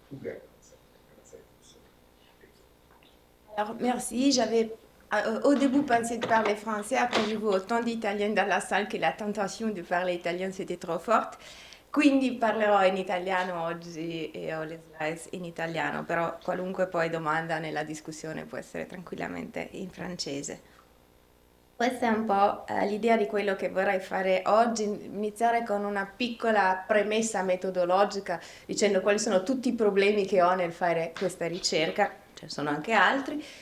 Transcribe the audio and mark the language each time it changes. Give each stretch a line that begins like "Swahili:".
Italian: Uguaglianza e funzione.
French: Alors, merci. J'avais au début pensé de parler français, après j'ai vu autant d'italien dans la salle
Italian: che
French: la tentation
Italian: di parlare
French: italien c'était trop forte.
Italian: Quindi parlerò in italiano oggi e ho le slides in italiano, però qualunque poi domanda nella discussione può essere tranquillamente in francese. Questa è un po' l'idea di quello che vorrei fare oggi, iniziare con una piccola premessa metodologica, dicendo quali sono tutti i problemi che ho nel fare questa ricerca, ce ne sono anche altri.